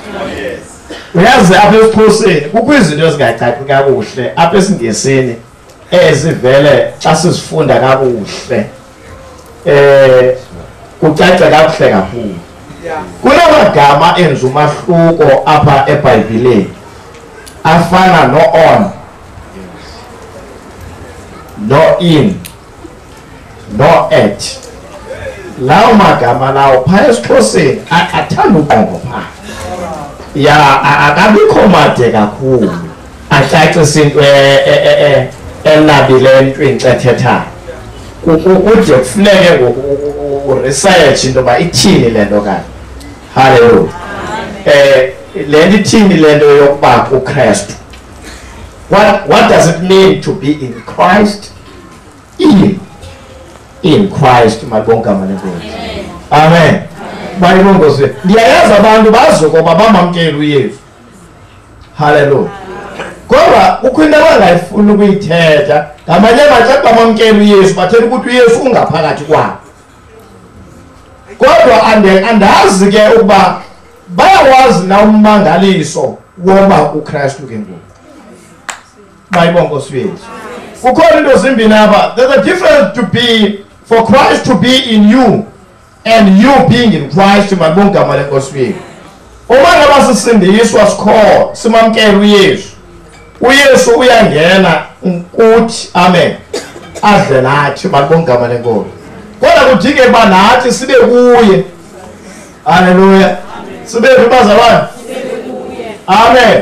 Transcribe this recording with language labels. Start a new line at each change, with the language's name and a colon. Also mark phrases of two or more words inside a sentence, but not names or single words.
Xhosa: Uyazi apha esiXhoseni kukho izinto ezingacaci kakuhle apha esiNgesini ezivele xa sizifunda kakuhle kucace kakuhle kakhulu. Kunamagama enza umahluko apha eBhayibhileni afana no-on, no-in, no-at. Lawo magama lawo phaa esiXhoseni akathanda uqongo phaa. Ya akabikho made kakhulu acacisa into enabile entweni ethethayo. Kude kufuneke uresearch into ba ithini le nto kanti. Hallelujah. Le nto ithini le nto yokuba uKristu.
English: What does it mean to be in Christ? In Christ,
Xhosa: malibonga malenkosi. Amen. Bayibonga Nkosi. Ndiyayazi abantu bazokuba bamamkela uYesu. Hallelujah. Kodwa kukho into abangayifuni ukuyithetha. Ngamanye amaxesha bamamkela uYesu bathela ukuthi uYesu ungaphakathi kwabo. Kodwa andazi ke ukuba bayawazi na ummangaliso woba uKristu ke ngoku. Bayibonga Nkosi Yesu. Kukhona into zimbini apha.
English: There's a difference to be for Christ to be in you and you being in Christ.
Xhosa: Malibonga gama leNkosi Yesu. Uma ngaba sisindiswa sikho simamkela uYesu. uYesu uyangena ukuthi amen. Adle nathi malibonga gama leNkosi. Kodwa kudingeka ba nathi sibe kuye. Hallelujah. Sibe bazalwane. Amen.